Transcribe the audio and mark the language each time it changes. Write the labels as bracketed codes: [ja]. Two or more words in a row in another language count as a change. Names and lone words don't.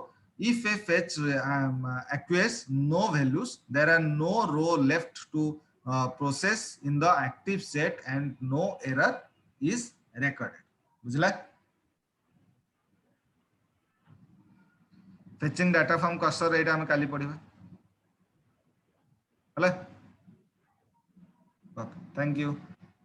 [en] If a fetch acquires no values, there are no row left to process in the active set and no error is recorded. [or] ବୁଝିଲ? [en] Fetching data from cursor [or] ଏଟା ଆମେ କାଲି ପଢ଼ିବା. [en] Hello? Okay, thank you.